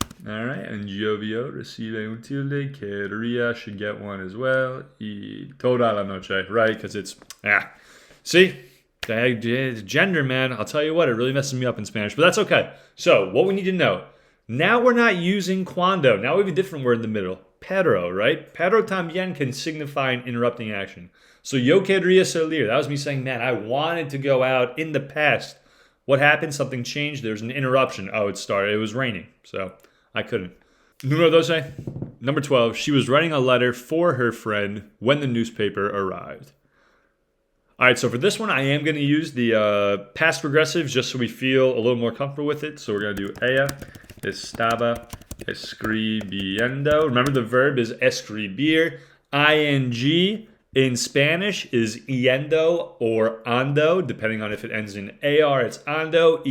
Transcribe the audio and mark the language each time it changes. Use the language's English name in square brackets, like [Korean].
[Spanish] All right, and llovió recibe un tilde. [English] Quería should get one as well. [Spanish] Y toda la noche, [English] right? Because it's, see? Gender, man. I'll tell you what, it really messes me up in Spanish. But that's okay. So what we need to know. Now we're not using cuando. Now we have a different word in the middle. Pero, right? Pero también can signify an interrupting action. [Spanish] So yo quería salir. [English] That was me saying, man, I wanted to go out in the past. What happened? Something changed. There's an interruption. Oh, it started. It was raining. So I couldn't. Número 12. Number 12. She was writing a letter for her friend when the newspaper arrived. All right, so for this one, I am going to use the past progressives just so we feel a little more comfortable with it. So we're going to do [Spanish] ella estaba escribiendo. [English] Remember, the verb is escribir. Ing in Spanish is yendo or ando, depending on if it ends in AR, it's ando.